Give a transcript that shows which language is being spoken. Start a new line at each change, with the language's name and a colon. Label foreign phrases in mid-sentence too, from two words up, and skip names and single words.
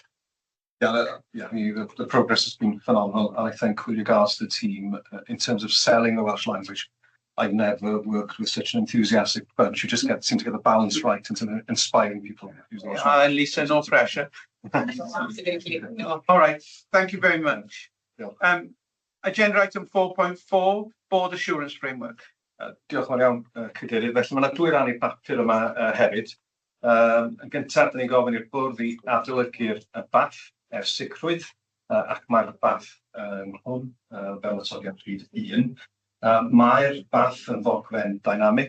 English: Yeah, the progress has been phenomenal, and I think with regards to the team, in terms of selling the Welsh language, I've never worked with such an enthusiastic bunch. You just seem to get the balance right into inspiring people. And Lisa, no pressure. Absolutely. No. All right, thank you very much. Agenda item 4.4, Board Assurance Framework.
Welsh: Diolch yn fawr iawn, Cadeirydd. Felly mae yna dwy ran i'r papur yma hefyd. Yn gyntaf, da ni'n gofyn i'r bwrdd i adolygu'r BAF sicrwydd, ac mae'r BAF hwn fel atodiad rhif 1. Mae'r BAF yn ddogfen dynamic.